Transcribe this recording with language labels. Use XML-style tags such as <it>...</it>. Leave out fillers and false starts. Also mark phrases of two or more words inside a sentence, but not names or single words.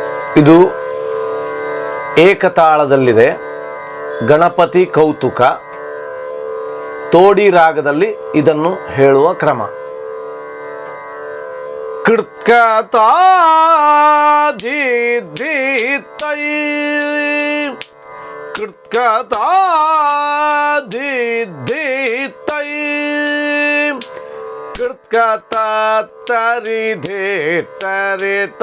<kn>ಇದು ಏಕತಾಳದಲ್ಲಿದೆ. ಗಣಪತಿ ಕೌತುಕ ತೋಡಿ ರಾಗದಲ್ಲಿ ಇದನ್ನು ಹೇಳುವ ಕ್ರಮ. ಕೃತ್ಕತಾ ಧೀ ಧೀ ತೈ, ಕೃತ್ಕತಾ ಧೀ ಧೀ ತೈ, ಕೃತ್ಕತಾ ತರಿ ಧೇ ತರೆ</kn>